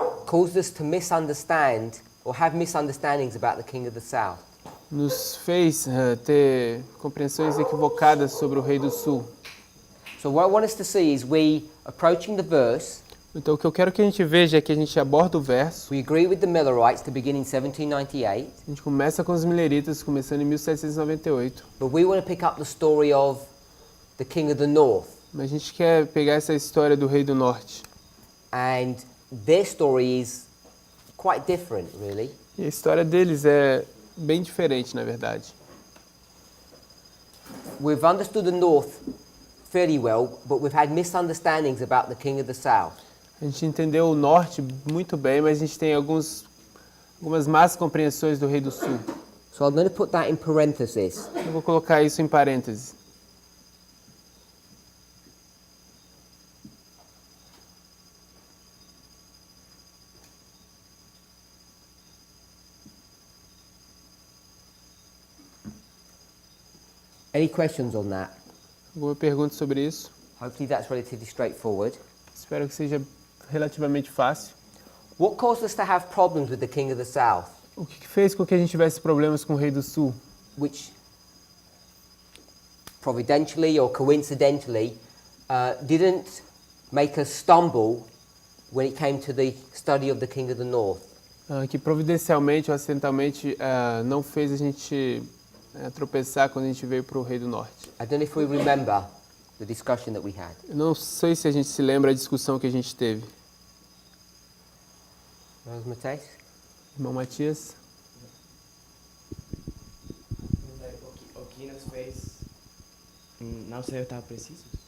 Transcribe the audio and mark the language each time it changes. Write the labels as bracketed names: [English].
[English] caused us to misunderstand or have misunderstandings about the king of the south. [Portuguese] nos fez ter compreensões equivocadas sobre o rei do sul. [English] So what I want us to see is we approaching the verse, [Portuguese] Então o que eu quero que a gente veja é que a gente aborda o verso, [English] we agree with the Millerites to begin in 1798, [Portuguese] a gente começa com os mileritas, começando em 1798, [English] but we want to pick up the story of the king of the north. [Portuguese] mas a gente quer pegar essa história do rei do norte. [English] And their story is quite different, really. [Portuguese] E a história deles é bem diferente, na verdade. [English] We've understood the north fairly well, but we've had misunderstandings about the king of the south. [Portuguese] A gente entendeu o norte muito bem, mas a gente tem algumas más compreensões do rei do sul. [English] So I'm going to put that in parentheses. [Portuguese] Eu vou colocar isso em parênteses. [English] Any questions on that? [Portuguese] Alguma pergunta sobre isso? [English] Hopefully that's relatively straightforward. [Portuguese] Espero que seja relativamente fácil. [English] What caused us to have problems with the king of the south? [Portuguese] O que fez com que a gente tivesse problemas com o rei do sul? [English] Which providentially or coincidentally didn't make us stumble when it came to the study of the king of the north. [Portuguese] Que providencialmente ou acidentalmente não fez a gente tropeçar quando a gente veio para o rei do norte. [English] I don't know if we remember the discussion that we had. [Portuguese] Eu não sei se a gente se lembra da discussão que a gente teve. [English] Rose Mateus? [Portuguese] Irmão Matias? O que nos fez não ser tão precisos?